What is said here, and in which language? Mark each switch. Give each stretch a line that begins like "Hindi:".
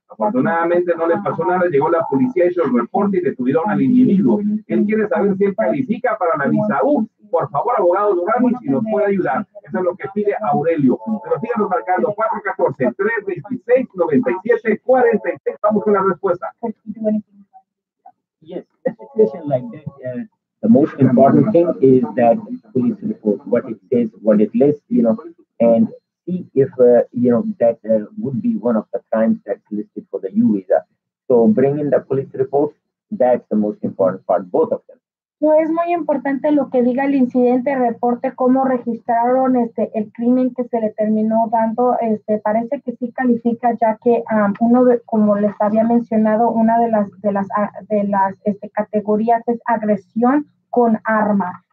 Spanish: Afortunadamente no le pasó nada, llegó la policía, hizo el reporte y detuvieron al individuo. Él quiere saber si él califica para la visa U. Por favor, abogado Durrani, si nos puede ayudar. Eso es lo que pide Aurelio. Pero síganos marcando 414-326-9746. Vamos con la respuesta.
English: Yes, a situation like that, the most important thing is that police report what it says, what it lists, and see if that would be one of the crimes that's listed for the U visa. So bring in the police report. That's the most important part, both of them.
Spanish: No es muy importante lo que diga el incidente, reporte, cómo registraron el crimen que se le terminó dando. Parece que sí califica, ya que como les había mencionado, una de las categorías es agresión con arma.